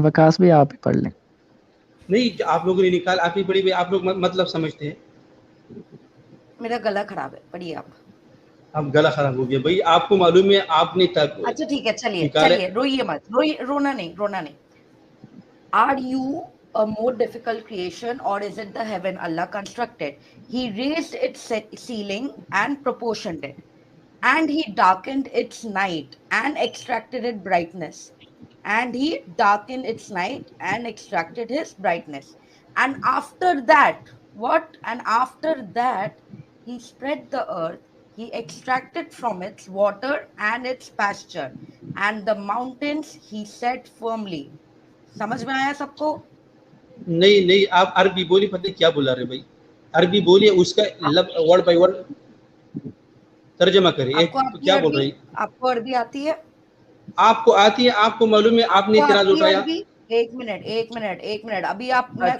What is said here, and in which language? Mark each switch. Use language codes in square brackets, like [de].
[hi] वकास भी आप ही पढ़ लें। नहीं आप लोगों ने निकाल आप ही पढ़ी, आप लोग मतलब समझते हैं। मेरा गला खराब है, पढ़िए आप। अब गला खराब हो गया भाई, आपको मालूम है आपने तक अच्छा ठीक है, चलिए निकाले। चलिए, रोइए मत, रोना नहीं, रोना नहीं। [en] Are you a more difficult creation, or is it the heaven Allah constructed? He raised its ceiling and proportioned it, and he darkened its night and extracted its brightness. And he darkened its night and extracted his brightness. And after that, what? And after that, he spread the earth. He extracted from its water and its pasture, and the mountains he set firmly. [hi] समझ में आया सबको? नहीं नहीं आप अरबी बोली, पता क्या बुला रहे भाई, अरबी बोलिए, उसका वर्ड बाय वर्ड तर्जमा करें। आपको क्या बोल रही? आपको अरबी आती है? आपको आती है, आपको मालूम है, आपने इतराज उठाया। एक मिनट, अभी आप, मैं